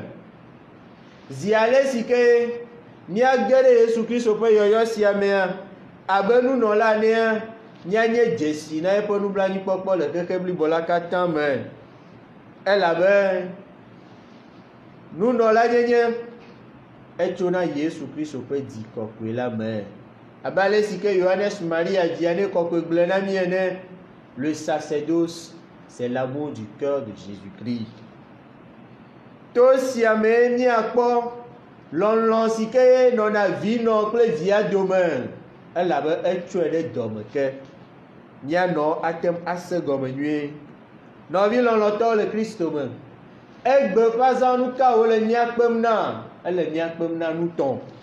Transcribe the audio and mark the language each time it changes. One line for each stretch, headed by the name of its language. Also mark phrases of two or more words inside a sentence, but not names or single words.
Ewe: Zi ale si ke míage ɖe Yesu Kristo ƒe yɔyɔ sia mea, abe nunɔla nea, míanye dzesi na eƒe nublanuikpɔkpɔ le xexe blibo la katã me. Elabe nunɔla nyenye etso na Yesu Kristo ƒe dzi kɔkɔe la me. Abe ale si ke Yohanes Maria dzia ne kɔkɔe gblɔ na mí ene,
French: le sacerdoce, c'est l'amour du cœur de Jésus-Christ.
Ewe: To sia me míakpɔ lɔlɔ̃ si ke nɔna vinɔ kple via dome, elabe etsɔe ɖe dɔme ke míanɔ atem ase gɔme nyuie. Nɔvi lɔlɔtɔwo le Kristo me, egbe ƒe azãnu kawo le míakpem na, ele míakpem na nutɔ.